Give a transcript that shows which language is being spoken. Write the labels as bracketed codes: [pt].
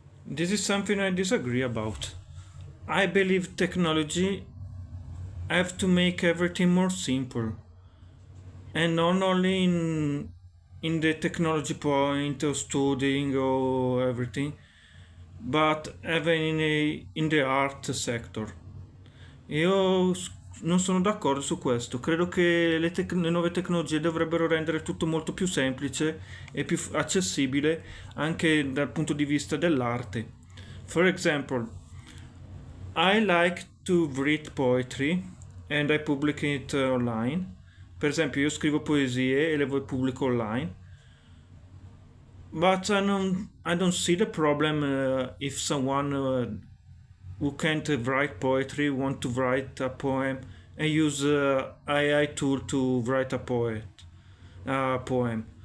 [en] This is something I disagree about. I believe technology have to make everything more simple, and not only in the technology point of studying or everything, but even in the art sector. Io [it] non sono d'accordo su questo. Credo che le nuove tecnologie dovrebbero rendere tutto molto più semplice e più accessibile anche dal punto di vista dell'arte. [en] For example, I like to read poetry and I publish it online. [it] Per esempio, io scrivo poesie e le pubblico online. [en] But I don't see the problem if someone who can't write poetry want to write a poem and use AI tool to write a poem.